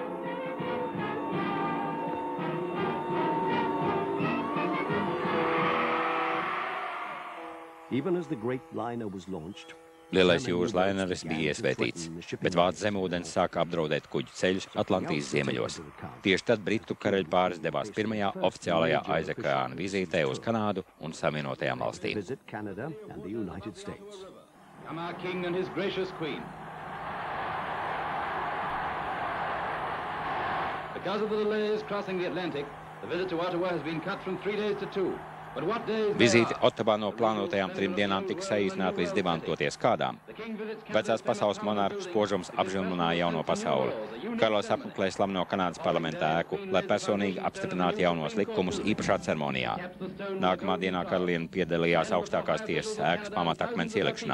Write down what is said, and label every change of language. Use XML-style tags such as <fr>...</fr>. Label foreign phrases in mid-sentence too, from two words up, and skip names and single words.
<lv>Lielais jūras laineris bija iesvētīts, bet vācu zemūdens sāka apdraudēt kuģu ceļus Atlantijas ziemeļos. Tieši tad britu karaļpāris devās pirmajā oficiālajā aizekrāna vizītē uz Kanādu un Savienotajām valstīm.</lv> <en>Come our king and his gracious queen. Because of the delays crossing the Atlantic, the visit to Ottawa has been cut from 3 days to 2. But what days</en> <lv>Vizīte Ottavā no plānotajām 3 dienām tika saīsināta līdz 2, toties kādām. Vecās pasaules monarhu spožums apžilmināja jauno pasauli. Karalis apmeklēja slaveno Kanādas parlamenta ēku, lai personīgi apstiprinātu jaunos likumus īpašā ceremonijā. Nākamā dienā karaliene piedalījās augstākās tiesas ēkas pamatakmens ielikšanā.</lv>